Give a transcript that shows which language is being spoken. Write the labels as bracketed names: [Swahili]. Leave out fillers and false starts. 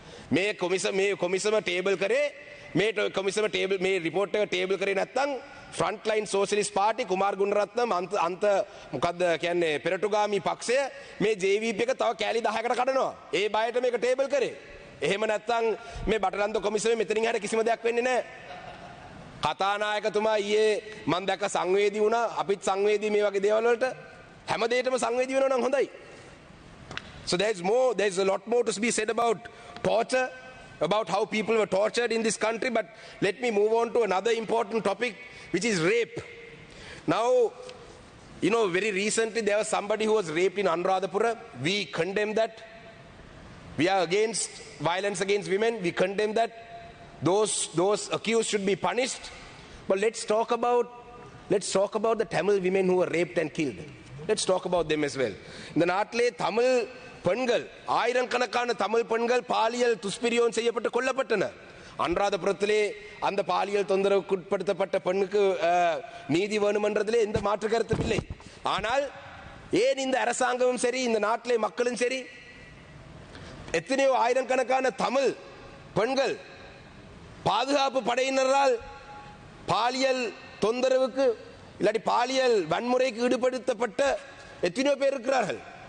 [Sinhala] මේ කොමිසම ටේබල් කරේ මේ කොමිසම ටේබල් මේ රිපෝට් එක ටේබල් කරේ නැත්නම් Frontline Socialist Party Kumar Gunaratne අන්ත මොකද්ද කියන්නේ පෙරටුගාමි පක්ෂය මේ JVP එක තව කෑලි 10කට කඩනවා. ඒ බයට මේක ටේබල් කරේ. එහෙම නැත්නම් මේ බටලන්ත කොමිසමේ මෙතනින් හැර කිසිම දෙයක් වෙන්නේ නැහැ. කතානායකතුමා ඊයේ මම දැක්ක සංවේදී වුණා. අපිත් සංවේදී මේ වගේ දේවල් වලට හැම දෙයකටම සංවේදී වෙනවා නම් හොඳයි. [English] So there's a lot more to be said about torture, about how people were tortured in this country, but let me move on to another important topic, which is rape. Now, you know, very recently there was somebody who was raped in Anuradhapura. We condemn that. We are against violence against women. We condemn that. Those accused should be punished. But let's talk about the Tamil women who were raped and killed. Let's talk about them as well. [Tamil] இந்த நாட்டிலே தமிழ் பெண்கள் ஆயிரக்கணக்கான தமிழ் பெண்கள் பாலியல் துஷ்பிரயோகம் செய்யப்பட்டு கொல்லப்பட்டனர். அனுராதபுரத்திலே அந்த பாலியல் தொந்தரவுக்கு உட்படுத்தப்பட்ட பெண்ணுக்கு நீதி வேணுமென்றதிலே எந்த மாற்று கருத்தும் இல்லை. ஆனால் ஏன் இந்த அரசாங்கமும் சரி இந்த நாட்டிலே மக்களும் சரி எத்தனையோ ஆயிரக்கணக்கான தமிழ் பெண்கள் பாதுகாப்பு படையினரால் பாலியல் தொந்தரவுக்கு இல்லாட்டி பாலியல் வன்முறைக்கு ஈடுபடுத்தப்பட்ட எத்தனையோ பேர் இருக்கிறார்கள்.